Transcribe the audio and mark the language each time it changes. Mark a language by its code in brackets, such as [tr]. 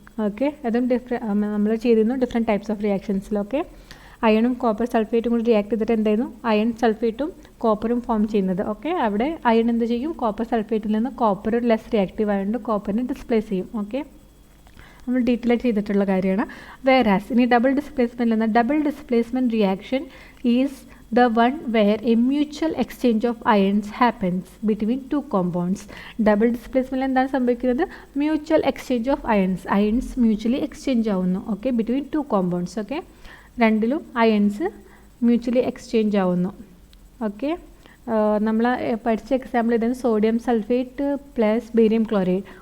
[ml] Okay, അതും നമ്മൾ ചെയ്തിരുന്നു [en] different types of [ml] റിയാക്ഷൻസിൽ. Okay, അയണും copper സൾഫേറ്റും കൂടി റിയാക്ട് ചെയ്തിട്ട് എന്തായിരുന്നു? അയൺ സൾഫേറ്റും കോപ്പറും ഫോം ചെയ്യുന്നത്. ഓക്കെ, അവിടെ അയൺ എന്ത് ചെയ്യും? കോപ്പർ സൾഫേറ്റിൽ നിന്ന് കോപ്പർ ലെസ് റിയാക്റ്റീവ് ആയതുകൊണ്ട് കോപ്പറിനെ ഡിസ്പ്ലേസ് ചെയ്യും. ഓക്കെ, നമ്മൾ ഡീറ്റെയിൽ ആയിട്ട് ചെയ്തിട്ടുള്ള കാര്യമാണ്. [en] Whereas ഇനി double ഡിസ്പ്ലേസ്മെൻറ്റിൽ നിന്ന് double displacement reaction is the one where a mutual exchange of ions happens between two compounds. [ml] Double displacement എന്താണ് സംഭവിക്കുന്നത്? Mutual exchange of ions mutually exchange ആവുന്നു. Okay, [en] Between two compounds. [ml] Okay, രണ്ടിലും ions mutually exchange ആവുന്നു. Okay, നമ്മൾ പഠിച്ച example ഇതാണ് sodium sulphate plus barium chloride.